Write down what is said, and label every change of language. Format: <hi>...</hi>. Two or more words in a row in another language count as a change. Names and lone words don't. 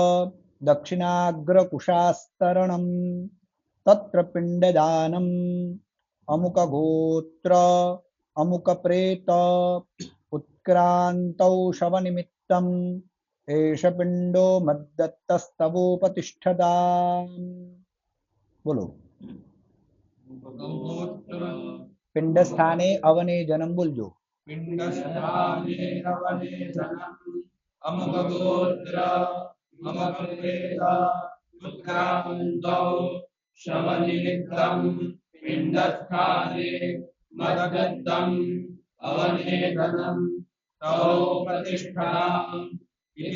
<sa>દક્ષિણાગ્રકુશાસ્તરણમ તત્ર પિંડદાનમ અમુક ગોત્ર અમુક પ્રેત ઉત્ક્રાંતૌ શવનિમિત્તમ એષ પિંડો મદ્દત્તસ્તવોપતિષ્ઠતા.</sa> <gu>બોલો. પિંડ સ્થાને અવને જન્મ બોલજો.</gu> <sa>पिण्डस्थाने अवनेजनम् अमुकगोत्र अमुकप्रेत उत्क्रान्तौ शवनिमित्तम् पिण्डस्थाने मद्दत्तम् अवनेजनम् तवोपतिष्ठताम् इति</sa>